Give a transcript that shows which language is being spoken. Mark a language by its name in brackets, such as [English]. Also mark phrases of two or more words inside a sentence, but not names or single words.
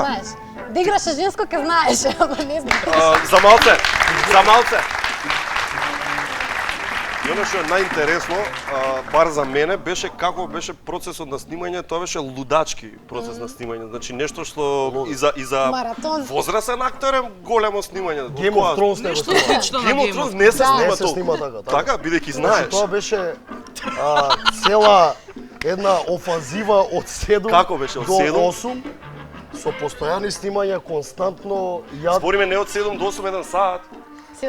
[Macedonian] Знаеш, да играше женско ке знаеш, ама не знаеш. За малце. И оно што е најинтересно, бар за мене, беше како беше процесот на снимање, тоа беше лудачки процес на снимање. Значи нешто што и за Маратон. возрастен актер е големо снимање. Game of Thrones не го Нешто снима. слично на Game of Game Thrones of не се Да. снима Не се толку. снима така. Така, бидејќи Значи, знаеш. тоа беше цела една офанзива од 7 Како беше, од до 7? 8 со постојани снимања, константно јад. Збориме не од 7 до 8 еден саат. 7